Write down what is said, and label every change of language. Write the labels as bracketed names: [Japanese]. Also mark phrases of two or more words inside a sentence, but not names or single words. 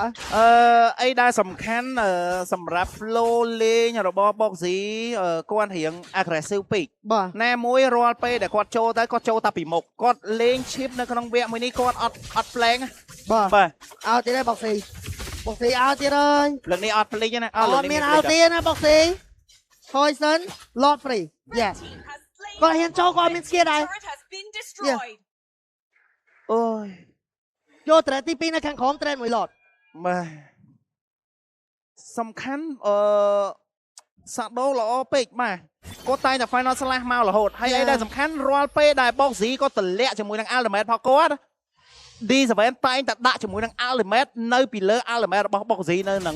[Khmer] អីដែលសំខាន់សម្រាប់ flow លេងរបស់បុកស៊ីគាត់រៀង aggressive ពេក បាទ ណាមួយរាល់ពេលដែលគាត់ចូលទៅគាត់ចូលតែពីមុខគាត់លេង chip នៅក្នុងវគ្គមួយនេះគាត់អត់ flank បាទ បាទ ឲ្យទៀតដែរបុកស៊ីបុកស៊ីឲ្យទៀតហើយ លើកនេះអត់ flank ទេណា អត់មានឲ្យទៀតណាបុកស៊ីថយសិន [English] lot free yes Team has slain. [Khmer] គាត់ហ៊ានចូលគាត់មានស្គៀដែរ [English] Turret has been destroyed. [Khmer] អូយ យក trade ទី2នៅខាងក្រោម trade មួយ lot បាទសំខាន់សាដូល្អពេកបាទគាត់តែងតែ [English] final slash [Khmer] មករហូតហើយអីដែលសំខាន់រាល់ពេលដែលបុកស៊ីគាត់តម្លាក់ជាមួយនឹង ultimate ផងគាត់ D7 តែងតែដាក់ជាមួយនឹង ultimate នៅពីលើ ultimate របស់បុកស៊ីនៅនឹងមក